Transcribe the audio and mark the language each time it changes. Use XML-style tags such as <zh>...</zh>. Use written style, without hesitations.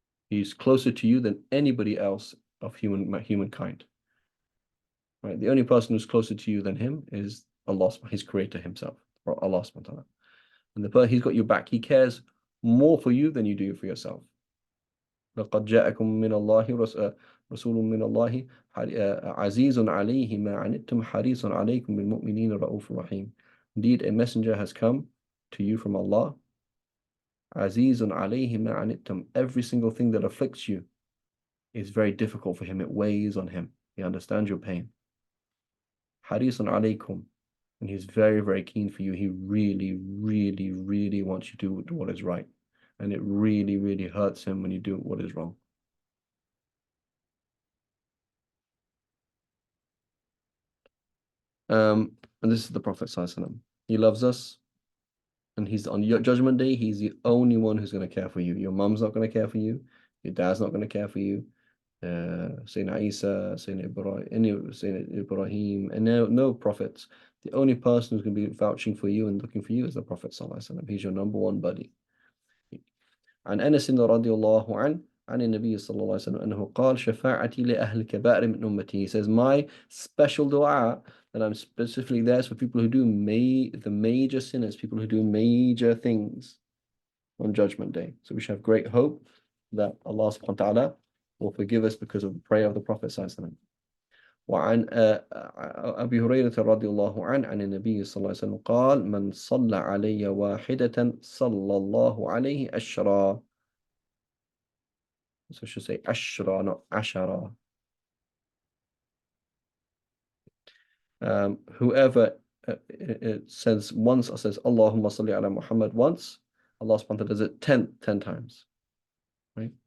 <en>He's closer to you than anybody else of humankind. Right? The only person who's closer to you than him is Allah, his creator himself, or Allah subhanahu wa ta'ala. And he's got your back. He cares more for you than you do for yourself.</en> <ar>لقد جاءكم من الله رسول من الله عزيز عليه ما عنتم حريص عليكم بالمؤمنين رؤوف رحيم.</ar> <en>Indeed, a messenger has come to you from Allah.</en> <ar>عزيز عليه ما عنتم.</ar> <en>Every single thing that afflicts you is very difficult for him. It weighs on him. He understands your pain.</en> <ar>حريص عليكم.</ar> <en>And he's very, very keen for you. He really, really, really wants you to do what is right. And it really, really hurts him when you do what is wrong. And this is the Prophet ﷺ. He loves us. And he's on your judgment day, he's the only one who's going to care for you. Your mum's not going to care for you. Your dad's not going to care for you. Sayyidina Isa, Sayyidina Ibrahim, and no prophets. The only person who's going to be vouching for you and looking for you is the Prophet ﷺ. He's your number one buddy.</en> <ar>عن أنس رضي الله عنه عن النبي صلى الله عليه وسلم أنه قال شفاعتي لأهل الكبائر من أمتي.</ar> <en>He says, my special dua that I'm specifically there is for people who do the major sinners, people who do major things on Judgment Day. So we should have great hope that Allah subhanahu wa ta'ala will forgive us because of the prayer of the Prophet sallallahu alaihi wasallam.</en> <ar>وعن أبي هريرة رضي الله عنه عن النبي صلى الله عليه وسلم قال من صلى علي واحدة صلى الله عليه أشرا.</ar> <en>So I should say أشرا, not أشرا. Whoever it says once, or says Allahumma salli ala Muhammad once, Allah subhanahu wa ta'ala does it 10 times. Right?</en>